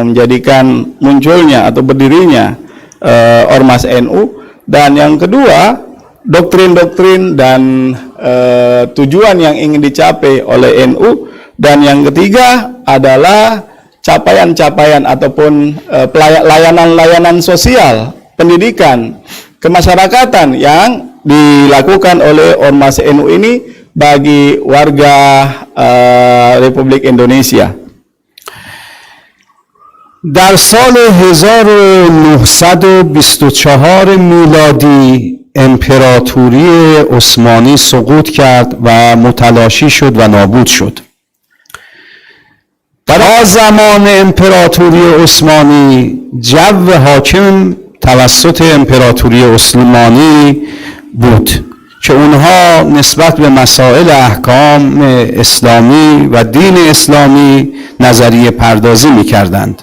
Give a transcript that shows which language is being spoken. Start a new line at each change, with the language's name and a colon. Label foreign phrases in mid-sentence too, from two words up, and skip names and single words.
Indonesian: menjadikan munculnya atau berdirinya Ormas NU, dan yang kedua, doktrin-doktrin dan tujuan yang ingin dicapai oleh NU, dan yang ketiga adalah capaian-capaian ataupun layanan-layanan sosial, pendidikan, kemasyarakatan yang dilakukan oleh Ormas NU ini bagi warga Republik Indonesia.
Persian: در سال 1924 میلادی امپراتوری عثمانی سقوط کرد و متلاشی شد و نابود شد. تا زمان امپراتوری عثمانی جو حاکم توسط امپراتوری عثمانی بود که اونها نسبت به مسائل احکام اسلامی و دین اسلامی نظریه پردازی می‌کردند.